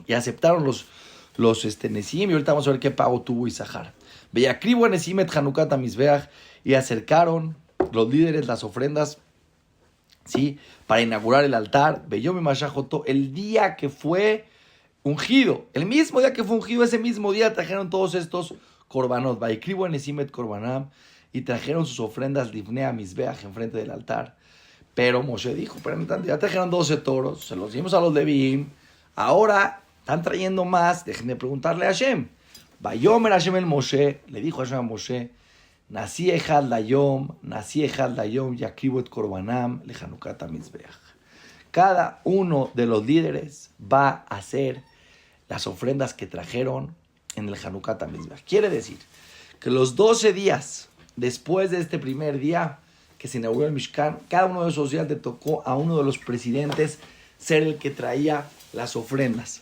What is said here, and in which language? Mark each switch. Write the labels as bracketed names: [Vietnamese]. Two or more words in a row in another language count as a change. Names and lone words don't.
[Spanish] Y aceptaron los Nesim, y ahorita vamos a ver qué pago tuvo Isahar. [Hebrew] ויקריבו הנשאים את חנכת המזבח, [Spanish] y acercaron los líderes las ofrendas, ¿sí?, para inaugurar el altar. [Hebrew] ביום משחו, [Spanish] el día que fue ungido, el mismo día que fue ungido, ese mismo día trajeron todos estos korbanot. [Hebrew] ויקריבו הנשאים את קרבנם, [Spanish] y trajeron sus ofrendas [Hebrew] לפני המזבח, [Spanish] enfrente del altar. Pero Moshe dijo, ya trajeron 12 toros, se los dimos a los Levim, ahora están trayendo más, dejen de preguntarle a Hashem. [Hebrew] ויאמר ה' אל משה, [Spanish] le dijo Hashem a Moshe, [Hebrew] נשיא אחד ליום יקריבו את קרבנם לחנכת המזבח. [Spanish] Cada uno de los líderes va a hacer las ofrendas que trajeron en el [Hebrew] חנכת המזבח. [Spanish] Quiere decir que los 12 días después de este primer día que se inauguró el Mishkan, cada uno de esos días le tocó a uno de los presidentes ser el que traía las ofrendas.